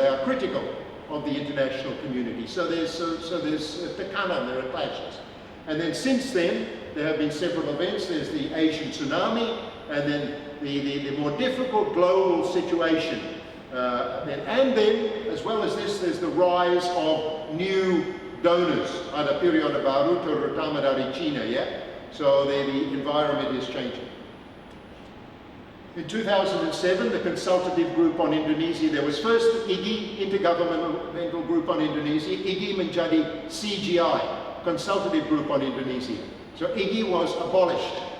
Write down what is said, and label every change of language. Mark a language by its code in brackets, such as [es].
[en] They are critical of the international community. So there's tekanan, there are clashes. And then since then, there have been several events. There's the Asian tsunami, and then the more difficult global situation. And then, as well as this, there's the rise of new donors. [id] Ada periode baru, terutama dari China, yeah? [en] So the environment is changing. In 2007, the consultative group on Indonesia, there was first IGI, Intergovernmental Group on Indonesia. IGI menjadi CGI, Consultative Group on Indonesia. So IGI was abolished.